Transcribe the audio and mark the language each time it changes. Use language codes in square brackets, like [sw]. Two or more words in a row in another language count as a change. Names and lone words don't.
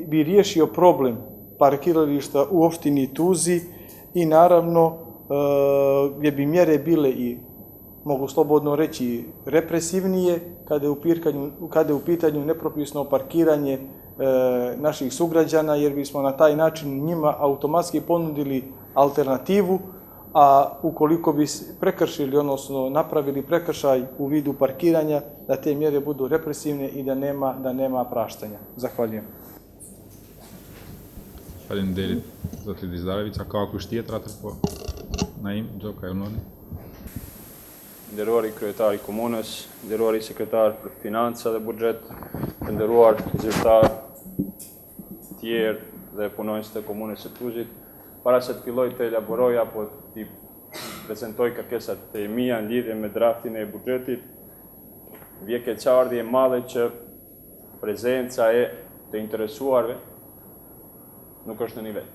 [sr] bi riješio problem parkirališta u opštini Tuzi i naravno gdje bi mjere bile i, mogu slobodno reći, represivnije kada je u pitanju nepropisno parkiranje naših sugrađana, jer bismo na taj način njima automatski ponudili alternativu, a ukoliko bi prekršili, odnosno napravili prekršaj u vidu parkiranja, da te mjere budu represivne i da nema praštanja. Zahvaljujem. [sq] Faleminderit, zoti Dizdarević. A ka kusht tjetër atë po? Naim, Gjoka Elnoni. Nderuari kryetari i komunës, nderuari sekretar për financa dhe buxhet, të nderuar zyrtar tjerë dhe punonjës të komunës së Tuzit, para se të filloj të elaboroj apo të prezentoj kërkesat e mia në lidhje me draftin e buxhetit, vje keqardhje e madhe që prezenca e të interesuarve nuk është në nivel.